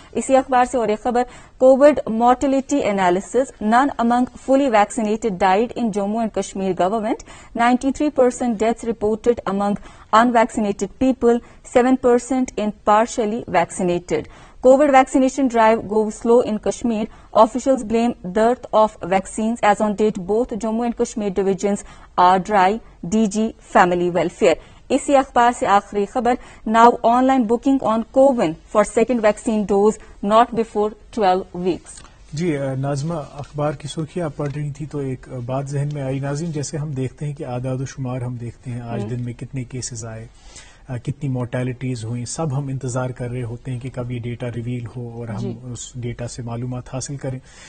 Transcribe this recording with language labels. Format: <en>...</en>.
<hi>इसी अखबार से और एक खबर,</hi> <en>COVID mortality analysis, none among fully vaccinated died in Jammu and Kashmir government, 93% deaths reported among unvaccinated people, 7% in partially vaccinated. COVID vaccination drive goes slow in Kashmir. Officials blame dearth of vaccines as on date both Jammu and Kashmir divisions are dry. DG Family Welfare.</en> <hi>इसी अखबार से आखिरी खबर,</hi> <en>now online booking on CoWIN for second vaccine dose not before 12 weeks.</en> <hi>जी नाजमा, अखबार की सुर्खी आप पढ़ रही थी तो एक बात जहन में आई। नाज़रीन, जैसे हम देखते हैं कि आदाद शुमार हम देखते हैं आज दिन में कितने केसेस आए, कितनी मोर्टेलिटीज हुई, सब हम इंतजार कर रहे होते हैं कि कब ये डेटा रिवील हो और हम उस डेटा से मालूमात हासिल करें।</hi>